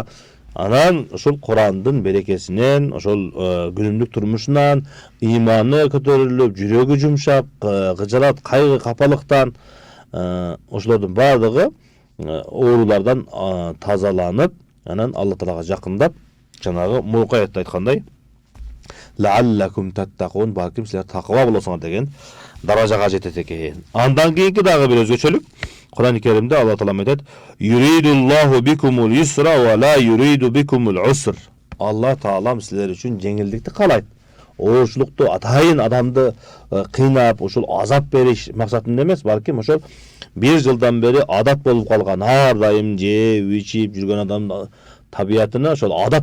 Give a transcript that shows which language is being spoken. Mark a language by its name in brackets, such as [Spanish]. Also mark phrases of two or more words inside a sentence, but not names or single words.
[Kyrgyz] анан ошол Курандын берекесинен, ошол күнүмдүк турмушунан ыйманы көтөрүлүп, жүрөгү жумшап, кыжырат, кайгы, капалыктан ошолордун баардыгы оорулардан тазаланып, анан Алла Таалага жакындап, жанагы мурунку аятта айткандай, [Arabic] لعلكم تتقون, [Kyrgyz] балким силер такыба болосуңар деген даражага жетет экен. Андан кийинки дагы бир өзгөчөлүк Кур'ан-ы Керимде Алла Таала айтат: [Arabic] "يريد الله بكم اليسر ولا يريد بكم العسر." [Kyrgyz] Алла Таалам силер үчүн жеңилдикти каалайт. Оорчулукту атайын адамды кыйнап, ошол азап бериш максатында эмес, балким ошол 1 жылдан бери адат болуп калган, ар дайым жеп, ичип жүргөн адам табиятына ошол адат